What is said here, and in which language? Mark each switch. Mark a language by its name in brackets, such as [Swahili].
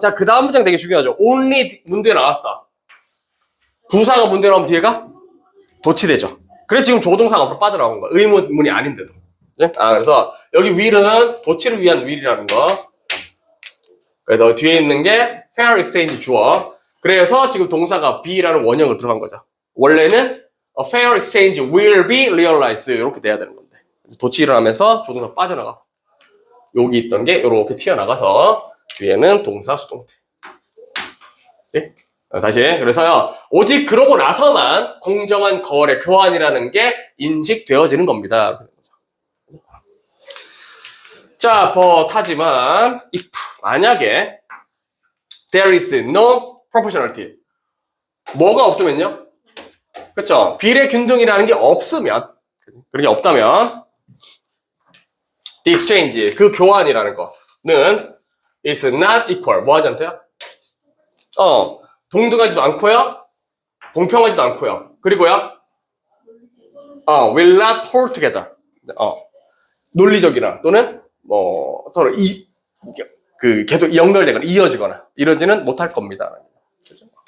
[Korean] 자, 그 다음 문장 되게 중요하죠. only 문제에 나왔어. 부사가 문제에 나오면 뒤에가 도치되죠. 그래서 지금 조동사가 앞으로 빠져나온 거야. 의문문이 아닌데도. 그래서 여기 will은 도치를 위한 will이라는 거. 그래서 뒤에 있는 게 fair exchange 주어. 그래서 지금 동사가 be라는 원형을 들어간 거죠. 원래는 [English] a fair exchange will be realized [Korean] 이렇게 돼야 되는 건데. 그래서 도치를 하면서 조동사 빠져나가. 여기 있던 게 이렇게 튀어나가서 뒤에는 동사 수동태. 네? 다시. 그래서요. 오직 그러고 나서만 공정한 거래, 교환이라는 게 인식되어지는 겁니다. [English] 자, but [Korean] 하지만 [English] if [Korean] 만약에 [English] there is no proportionality [Korean] 뭐가 없으면요? 그쵸? 비례균등이라는 게 없으면 그런 게 없다면 the exchange 그 교환이라는 거는 [English] is not equal [Korean] 뭐 하지 않대요? 동등하지도 않고요 공평하지도 않고요 그리고요 [English] will not hold together [Korean] 논리적이나 또는 뭐 서로 계속 연결되거나 이어지거나 이러지는 못할 겁니다. 그렇죠?